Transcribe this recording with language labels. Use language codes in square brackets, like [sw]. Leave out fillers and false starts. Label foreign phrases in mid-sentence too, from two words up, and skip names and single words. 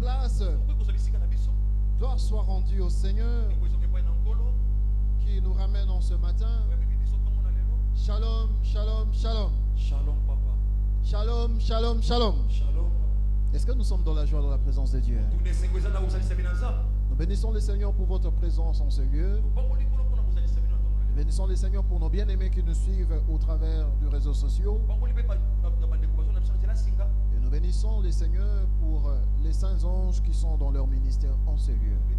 [fr] place. Gloire soit rendue au Seigneur qui nous ramène en ce matin. [he] שלום, שלום, שלום. Shalom, papa. שלום, שלום, שלום. Shalom. [fr] Est-ce que nous sommes dans la joie, dans la présence de Dieu? Nous bénissons le Seigneur pour votre présence en ce lieu. Nous bénissons le Seigneur pour nos bien-aimés qui nous suivent au travers du réseau social. Et nous bénissons le Seigneur pour les saints anges qui sont dans leur ministère en ce lieu.